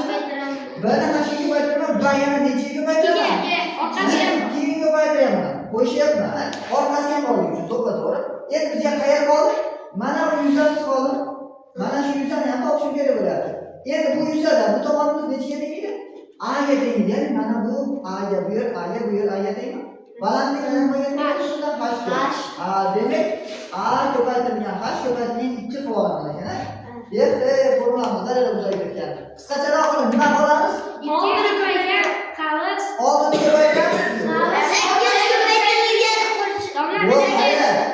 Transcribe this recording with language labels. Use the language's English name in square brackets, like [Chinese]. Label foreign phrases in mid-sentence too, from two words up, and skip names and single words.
[Uzbek] Bni hga ko'paytiraman, b yana nechaga ko'paytiraman? 2 ga ko'paytiraman. Qo'shyapman. Orqasi ham bor uchun to'g'ri. Endi bizga qayer qoldi? Mana bu yuzamiz qoldi. Mana shu yuzani ham topishim kerak bo'ladi. Endi bu yuzada bu tomonimiz nechaga teng edi? A ga teng edi. Ya'ni mana bu A ga bu yer, A ga bu yer, A ga tengmi? Balandligi nimaga teng? H. Demak, A ko'paytirilgan H ko'paytirilgan 2 qilib ekan. Formulamiz darajada uzayib ketgan. Qisqacharoq qilib nima qilamiz? 2 ko'paygan qavs. 6 ni ko'paytiramiz. 8 ko'paytirilgan qo'shiq. To'g'ri.